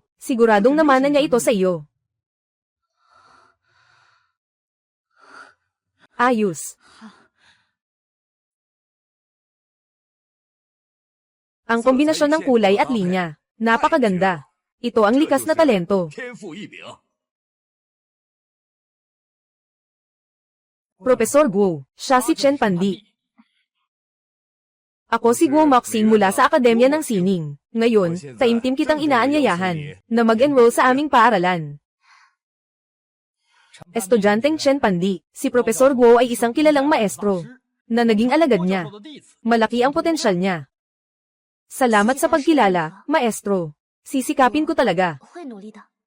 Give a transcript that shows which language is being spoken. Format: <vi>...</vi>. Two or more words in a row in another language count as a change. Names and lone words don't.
<tl>Siguradong namana niya ito sa iyo. Ayos. Ang kombinasyon ng kulay at linya, napakaganda. Ito ang likas na talento.</tl> <zh>天赋异禀。</zh> <tl>Profesor Guo, siya si Chen Pandi. Ako si Guo Moxing mula sa Akademya ng Sining. Ngayon, taimtim kitang inaanyayahan na mag-enroll sa aming paaralan. Estudyanteng Chen Pandi, si Profesor Guo ay isang kilalang maestro na naging alagad niya. Malaki ang potensyal niya. Salamat sa pagkilala, maestro. Sisikapin ko talaga.</tl> <zh>会努力的。</zh>